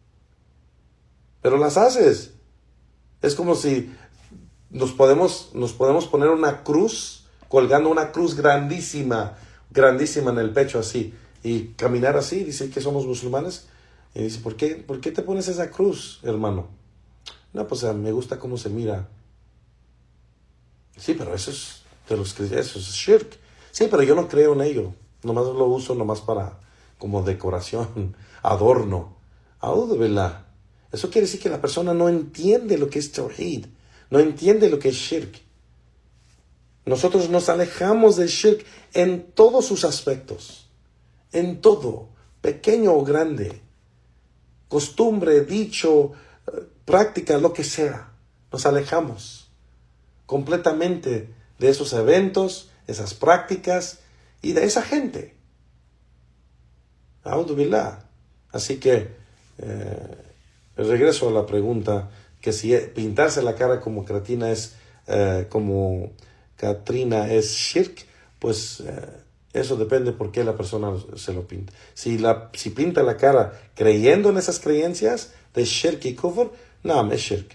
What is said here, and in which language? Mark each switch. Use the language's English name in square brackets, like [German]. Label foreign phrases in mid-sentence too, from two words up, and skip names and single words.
[Spanish] Es como si nos podemos poner una cruz, colgando una cruz grandísima en el pecho así, y caminar así, dice que somos musulmanes, y dice, ¿por qué te pones esa cruz, hermano? No, pues me gusta cómo se mira. Sí, pero eso es shirk. Sí, pero yo no creo en ello. Nomás lo uso para como decoración, adorno. [Arabic] أعوذ بالله. [Spanish] Eso quiere decir que la persona no entiende lo que es Tawhid. No entiende lo que es shirk. Nosotros nos alejamos del shirk en todos sus aspectos. En todo. Pequeño o grande. Costumbre, dicho, práctica, lo que sea. Nos alejamos completamente de esos eventos, esas prácticas y de esa gente. [Arabic] أعوذ بالله. [Spanish] Así que regreso a la pregunta, que si pintarse la cara como Katrina es shirk, pues Eso depende por qué la persona se lo pinta. Si pinta la cara creyendo en esas creencias de shirk y kufr, no, es shirk.